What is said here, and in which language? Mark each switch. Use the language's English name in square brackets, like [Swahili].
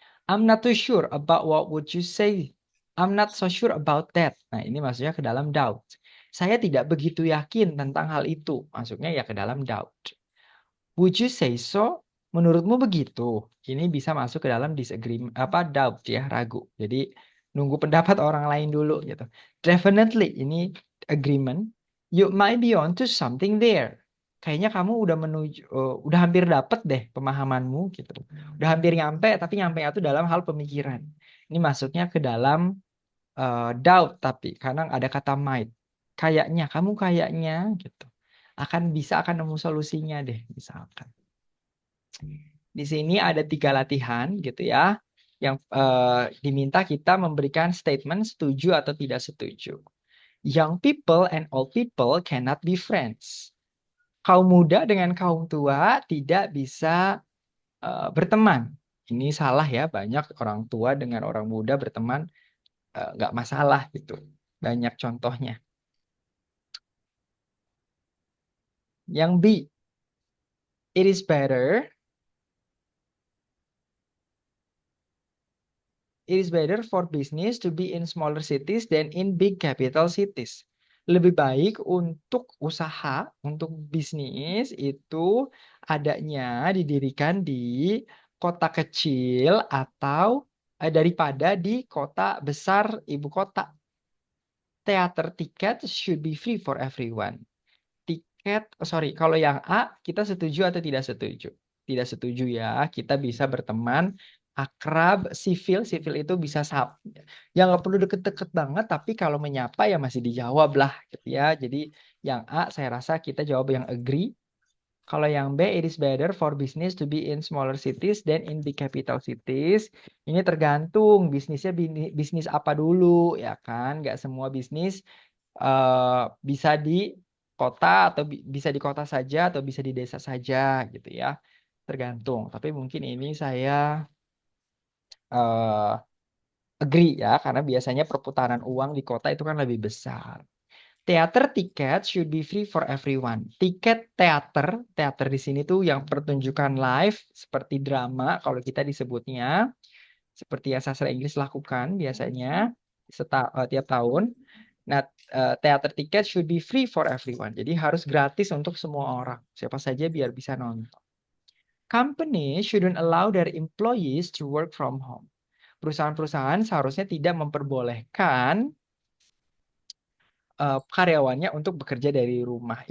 [English] I'm not too sure about what would you say. I'm not so sure about that. [Indonesian] Nah, ini masuknya ke dalam doubt. Saya tidak begitu yakin tentang hal itu. Masuknya ya ke dalam doubt. [English] Would you say so? [Indonesian] Menurutmu begitu? Ini bisa masuk ke dalam disagreement, doubt ya, ragu. Jadi nunggu pendapat orang lain dulu gitu. Definitely ini agreement. [English] You might be on to something there. [Indonesian] Kayaknya kamu udah hampir dapet deh pemahamanmu gitu. Udah hampir nyampe, tapi nyampe itu dalam hal pemikiran. Ini masuknya ke dalam doubt, tapi kadang ada kata might. Kayaknya, kamu kayaknya gitu. Akan nemu solusinya deh, misalkan. Di sini ada 3 latihan gitu ya, yang diminta kita memberikan statement setuju atau tidak setuju. [English] Young people and old people cannot be friends. [Indonesian] Kaum muda dengan kaum tua tidak bisa berteman. Ini salah ya, banyak orang tua dengan orang muda berteman nggak masalah gitu. Banyak contohnya. Yang B, [English] it is better for business to be in smaller cities than in big capital cities. [Indonesian] Lebih baik untuk usaha, untuk bisnis itu adanya didirikan di kota kecil atau daripada di kota besar ibu kota. [English] Theater ticket should be free for everyone. [Indonesian] Kalau yang A, kita setuju atau tidak setuju? Tidak setuju ya, kita bisa berteman, akrab, civil itu bisa yang nggak perlu deket-deket banget, tapi kalau menyapa ya masih dijawab lah, gitu ya. Jadi yang A, saya rasa kita jawab yang agree. Kalau yang B, [English] it is better for business to be in smaller cities than in big capital cities. [Indonesian] Ini tergantung bisnisnya bisnis apa dulu, ya kan? Nggak semua bisnis bisa di kota atau bisa di kota saja atau bisa di desa saja gitu ya. Tergantung. Tapi mungkin ini saya uh, agree ya karena biasanya perputaran uang di kota itu kan lebih besar. [English] Theater tiket should be free for everyone. [Indonesian] Tiket teater di sini tuh yang pertunjukan live seperti drama kalau kita disebutnya seperti yang sastra Inggris lakukan biasanya tiap tahun. Nah, teater tiket [English] should be free for everyone. [Indonesian] Jadi harus gratis untuk semua orang. Siapa saja biar bisa nonton. [English] Company shouldn't allow their employees to work from home. [Indonesian] Perusahaan-perusahaan seharusnya tidak memperbolehkan karyawannya untuk bekerja dari rumah.